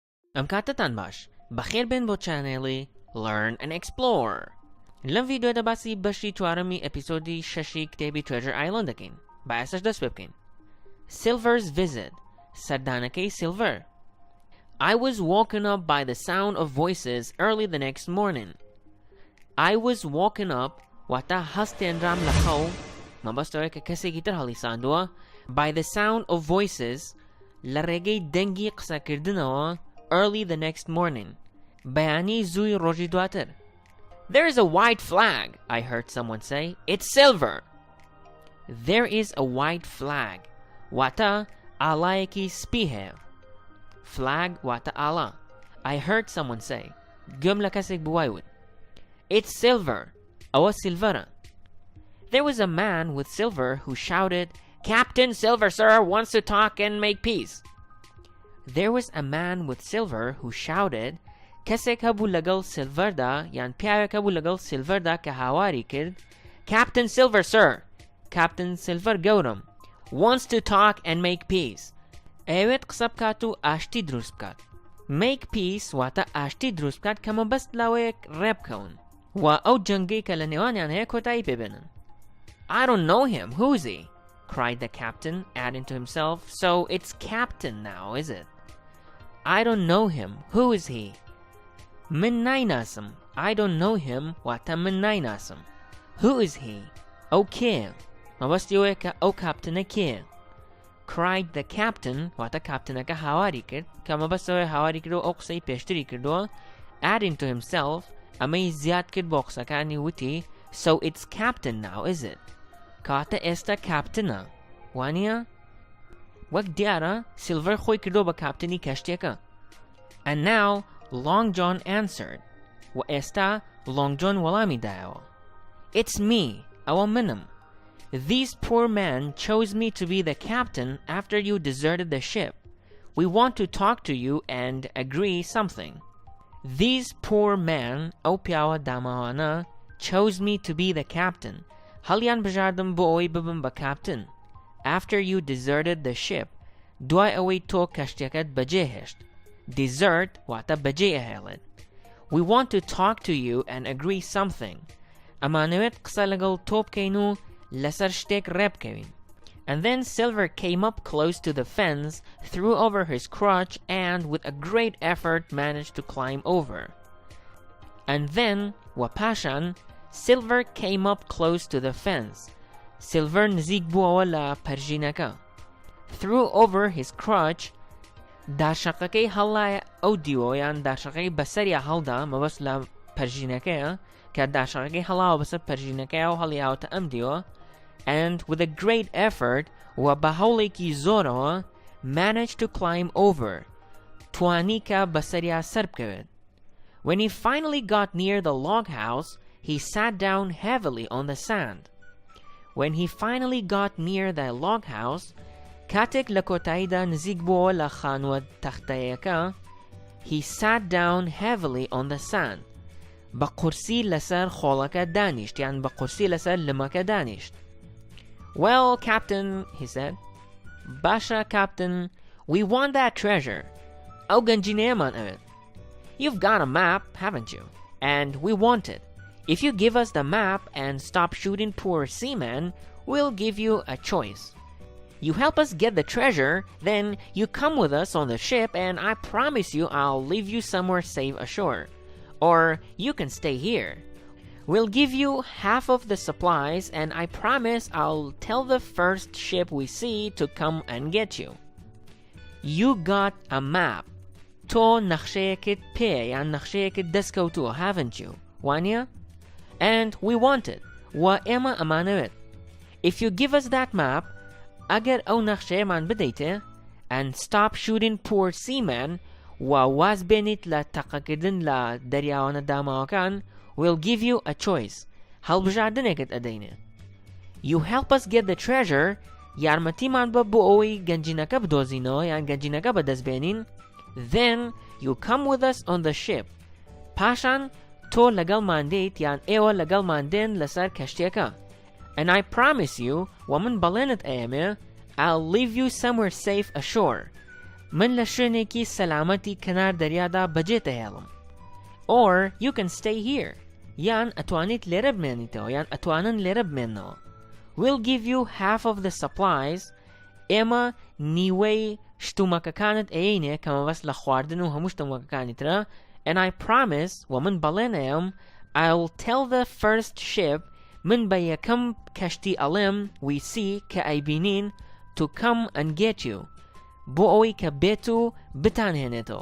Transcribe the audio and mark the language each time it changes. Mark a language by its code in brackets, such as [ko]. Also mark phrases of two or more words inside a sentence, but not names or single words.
[ckb] ئەم کاتتان باش بەخێر بێن بۆ چانێڵی Learn&Explore. لەم ڤیدیۆدا باسی بەشی چوارەمی ئەپیسۆدی 6 کتێبی Treasure Island دەکەین. با ئێستاش دەست پێ بکەین. [en] Silver's Visit. [ckb] سەردانەکەی Silver. [en] I was woken up by the sound of voices early the next morning. I was woken up [ckb] واتە هەستێنرام لە خەو مەبەستەوەی کە کەسێکی تر هەڵیساندووە [en] by the sound of voices [ckb] لە ڕێگەی دەنگی قسەکردنەوە [en] early the next morning. [ckb] بەیانی زووی ڕۆژی دواتر. [en] There is a white flag, I heard someone say. It's silver. There is a white flag. [ckb] واتە ئاڵایەکی سپی هەیە. Flag واتە ئاڵا. [en] I heard someone say. [ckb] گوێم لە کەسێک بوایوت. [en] It's silver. [ckb] ئەوە سیلڤەرە. [en] There was a man with silver who shouted, Captain Silver, sir, wants to talk and make peace. There was a man with silver who shouted, [ckb] کەسێک هەبوو لەگەڵ سیلڤەردا یان پیاوێک هەبوو لەگەڵ سیلڤەردا کە هاواری کرد Captain Silver, sir, Captain Silver گەورم, [en] wants to talk and make peace. [ckb] ئەوێت قسە بکات و ئاشتی دروست بکات. [en] Make peace [ckb] واتە ئاشتی دروست بکات کە مەبەست لاوەیەک ڕێبکەون و ئەو جەنگەی کە لە نێوانیان هەیە کۆتایی پێبێنن. [en] I don't know him. Who is he? Cried the captain, adding to himself. So it's Captain now, is it? I don't know him. Who is he? [ckb] من نایناسم. [en] I don't know him [ckb] واتە من نایناسم. [en] Who is he? [ckb] ئەو کێ؟ مەبەستی ئەوەیە کە ئەو کاپتنە کێ؟ [en] Cried the captain [ckb] واتە کاپتنەکە هاواری کرد کە مەبەستەوەی هاواری کرد و ئەو قسەی پێشتری کردووە [en] adding to himself [ckb] ئەمەی زیاد کرد بۆ قسەکانی وتی [en] So it's Captain now, is it? [ckb] کاتە ئێستا کاپتنە وانیە؟ وەک دیارە سیلڤەر خۆی کردو بە کاپتنی کەشتێکە. [en] And now Long John answered. [ckb] و ئێستا Long John وەڵامی دایەوە. [en] It's me. [ckb] ئەوە منم. [en] These poor men chose me to be the captain after you deserted the ship. We want to talk to you and agree something. These poor men [ckb] ئەو پیاوە داماوانە [en] chose me to be the captain. [ckb] هەڵیان بژاردم بۆ ئەوەی ببم بە کاپتن. [en] After you deserted the ship. [ckb] دوای ئەوەی تۆ کەشتەکەت بەجێهێشت. Desert واتە بەجێ ئەهێڵێت. [en] We want to talk to you and agree something. [ckb] ئەمانەوێت قسە لەگەڵ تۆ بکەین و لەسەر شتێک ڕێبکەوین. [en] And then Silver came up close to the fence, threw over his crutch and with a great effort managed to climb over. And then وپاشان Silver came up close to the fence. [ckb] Silver نزیک بووەوە لە پەرژینەکە. [en] Threw over his crutch. [ckb] داشەقەکەی هەڵایە ئەو دیوۆیان داشەقەی بەسەریا هەڵدا مەبەست لە پەرژینەکەیە کە داشەقەکەی هەڵاوە بەسەر پەرژینەکەیە و هەڵیاوتە ئەم دیوە [en] and with a great effort [ckb] و بە هەوڵێکی زۆرەوە [en] managed to climb over. [ckb] توانی کە بەسەریا سەر بکەوێت. [en] When he finally got near the log house, he sat down heavily on the sand. When he finally got near the log house, [ckb] کاتێک لە کۆتاییدا نزیک بووە لە خانووە تەختەیەکە [en] he sat down heavily on the sand. [ckb] بە قورسی لەسەر خۆڵەکە دانیشت یان بە قورسی لەسەر لمەکە دانیشت. [en] Well, Captain, he said. باشە, Captain, we want that treasure. [ckb] ئەو گەنجینەیەمان ئەوێت. [en] You've got a map, haven't you? And we want it. If you give us the map and stop shooting poor seamen, we'll give you a choice. You help us get the treasure, then you come with us on the ship and I promise you I'll leave you somewhere safe ashore. Or you can stay here. We'll give you half of the supplies and I promise I'll tell the first ship we see to come and get you. You got a map. [ckb] تۆ نەخشەیەکت پێ یان نەخشەیەکت دەستکەوتووە, [en] haven't you? وانیە? And we want it. [ckb] و ئێمە ئەمانەوێت. [en] If you give us that map, [ckb] ئەگەر ئەو نەخشەیەمان بدەیتێ [en] and stop shooting poor seamen [ckb] و واز بێنیت لە تەقەکردن لە دەریاوانە داماوەکان [en] we'll give you a choice. [ckb] هەڵبژاردنێکت ئەدەینێ. [en] You help us get the treasure. [ckb] یارمەتیمان بە بۆ ئەوەی گەنجینەکە بدۆزینەوە یان گەنجینەکە بەدەستبێنین. [en] Then you come with us on the ship. [ckb] پاشان تۆ لەگەڵمان دێیت یان ئێوە لەگەڵمان دێن لەسەر کەشتێکە. [en] And I promise you [ckb] ومن بەڵێنت ئەیەمێ [en] I'll leave you somewhere safe ashore. [ckb] من لە شوێنێکی سەلامەتی کەنار دەریادا بەجێتە هێڵم. [en] Or you can stay here. [ckb] یان ئەتوانیت لێرە بمێنیتەوە یان ئەتوانن لێرە بمێننەوە. [en] We'll give you half of the supplies. [ckb] ئێمە نیوەی شتومەکەکانت ئەیەینێ کە مەبەست لە خواردن و هەموو شتومەکەکانی ترە. [en] And I promise [ckb] ومن بەڵێنەیەم [en] I'll tell the first ship [ckb] من بە یەکەم کەشتی ئەڵێم [en] we see [ckb] کە ئەیبینین [en] to come and get you [ckb] بۆ ئەوەی کە بێت و بتانهێنێتەوە.